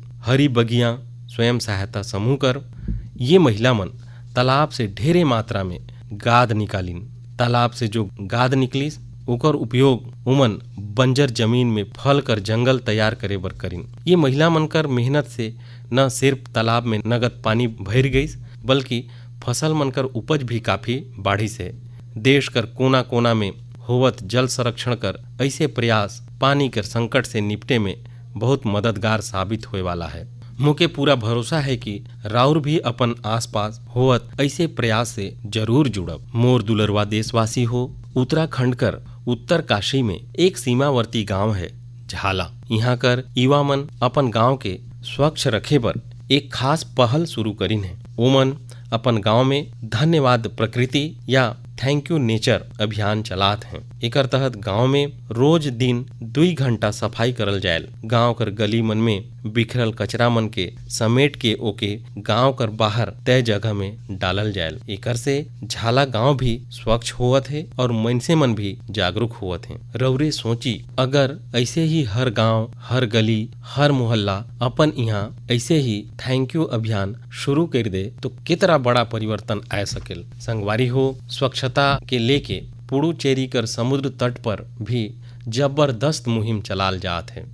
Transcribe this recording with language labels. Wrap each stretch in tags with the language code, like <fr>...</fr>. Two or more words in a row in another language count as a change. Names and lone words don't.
<sgj>हरी बगिया स्वयं सहायता समूह कर ये महिला मन तालाब से ढेरे मात्रा में गाद निकालिन। तालाब से जो गाद निकलिस ओकर उपयोग उमन बंजर जमीन में फल कर जंगल तैयार करे बर करिन। ये महिला मन कर मेहनत से न सिर्फ तालाब में नगद पानी भर गईस, बल्कि फसल मन कर उपज भी काफी बाढ़ी से। देश कर कोना कोना में होवत जल संरक्षण कर ऐसे प्रयास पानी कर संकट से निपटे में बहुत मददगार साबित होए वाला है। मुझे पूरा भरोसा है कि राउर भी अपन आसपास होवत ऐसे प्रयास से जरूर जुड़ब। मोर दुलरवा देशवासी हो, उत्तराखंड कर उत्तर काशी में एक सीमावर्ती गांव है झाला। यहाँ कर युवा मन अपन गांव के स्वच्छ रखे बर एक खास पहल शुरू करीन है। ओमन अपन गांव में धन्यवाद प्रकृति या थैंक यू नेचर अभियान चलात हैं। एकर तहत गांव में रोज दिन 2 घंटा सफाई करल जायल। गांव कर गली मन में बिखरल कचरा मन के समेट के ओके गांव कर बाहर तय जगह में डालल जायल। एकर से झाला गांव भी स्वच्छ होवत है और मनसे मन भी जागरूक होवत हैं। रौरे सोची, अगर ऐसे ही हर गांव, हर गली, हर मोहल्ला अपन यहाँ ऐसे ही थैंक यू अभियान शुरू कर दे तो कितना बड़ा परिवर्तन आ सकेल। संगवारी हो, स्वच्छता के लेके पुडुचेरी कर समुद्र तट पर भी जबरदस्त मुहिम चलाल जात है।</sgj>